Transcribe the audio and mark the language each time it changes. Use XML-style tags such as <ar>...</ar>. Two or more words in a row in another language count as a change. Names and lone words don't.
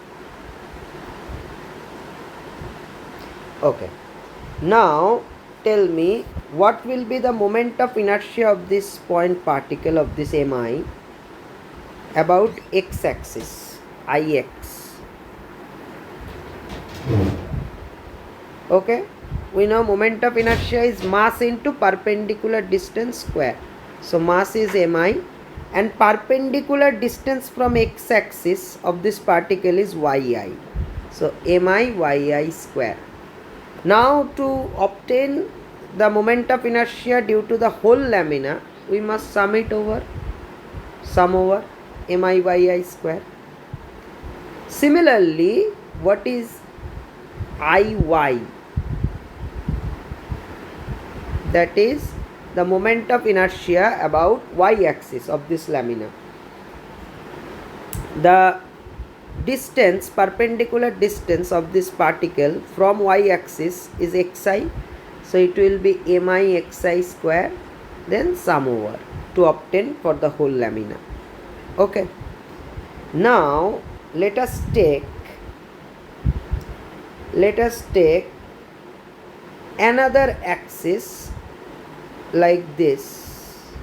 <en>Okay, now tell me what will be the moment of inertia of this point particle of this mi about x axis, ix. Okay, we know moment of inertia is mass into perpendicular distance square. So mass is mi and perpendicular distance from x axis of this particle is yi. So mi yi square. Now to obtain the moment of inertia due to the whole lamina, we must sum over mi yi square. Similarly, what is iy? That is the moment of inertia about y-axis of this lamina. The distance, perpendicular distance of this particle from y-axis is xi. So it will be mi xi square, then sum over to obtain for the whole lamina. Okay. Now let us take another axis like this.</en>